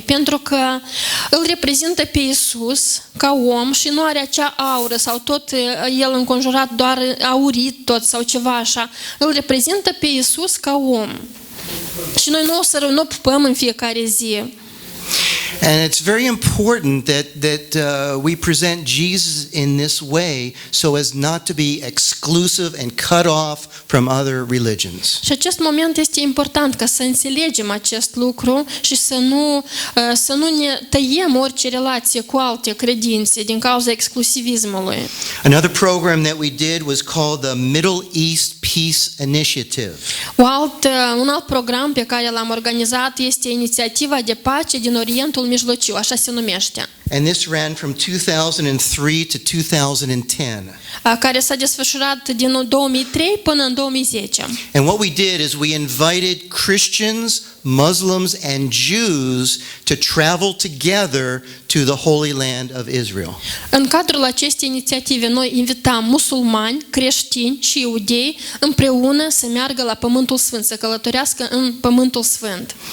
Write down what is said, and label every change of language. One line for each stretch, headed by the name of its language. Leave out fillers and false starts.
Romanian: Pentru că îl reprezintă pe Isus ca om și nu are acea aură sau tot el înconjurat doar aurit tot sau ceva așa. Îl reprezintă pe Isus ca om. Și noi nu o pupăm în fiecare zi.
English: And it's very important that we present Jesus in this way so as not to be exclusive and cut off from other religions.
Romanian: Și acest moment este important ca să înțelegem acest lucru și să nu ne tăiem orice relație cu alte credințe din cauza exclusivismului.
English: Another program that we did was called the Middle East Peace Initiative.
Romanian: Un alt program pe care l-am organizat este inițiativa de pace din Orientul Mijlociu, așa se numește.
English: And this ran from 2003 to 2010.
Romanian: Care s-a desfășurat din 2003 până în 2010.
English: And what we did is we invited Christians, Muslims and Jews to travel together to the Holy Land of Israel.
Romanian: În cadrul acestei inițiative noi invitam musulmani, creștini și iudei împreună să meargă la Pământul Sfânt, să călătorească în Pământul Sfânt.